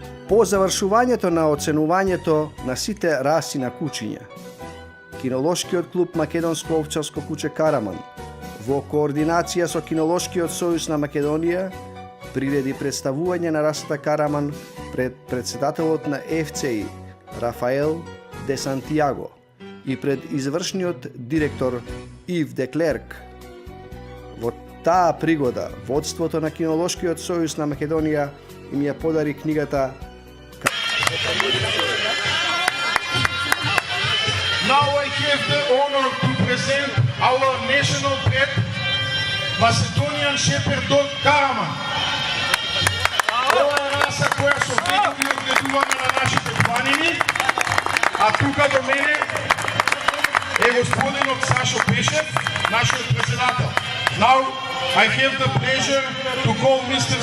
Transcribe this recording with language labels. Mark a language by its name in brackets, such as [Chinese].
[Macedonian] По завршувањето на оценувањето на сите раси на кучиња, Кинолошкиот клуб Македонско овчарско куче Караман, во координација со Кинолошкиот сојуз на Македонија, приреди представување на расата Караман пред председателот на ФЦИ Рафаел де Сантиаго и пред извршниот директор Ив де Клерк. Во таа пригода, водството на Кинолошкиот сојуз на Македонија им ја подари книгата [English] Now I have the honor to present our national pet, Macedonian Shepherd Dog Karaman. [Macedonian] Ова е раса која со години одгледуваме на нашите планини, а тука до мене е господинот Сашо Пешев, нашиот председател. [English] Now I have the pleasure to call Mr.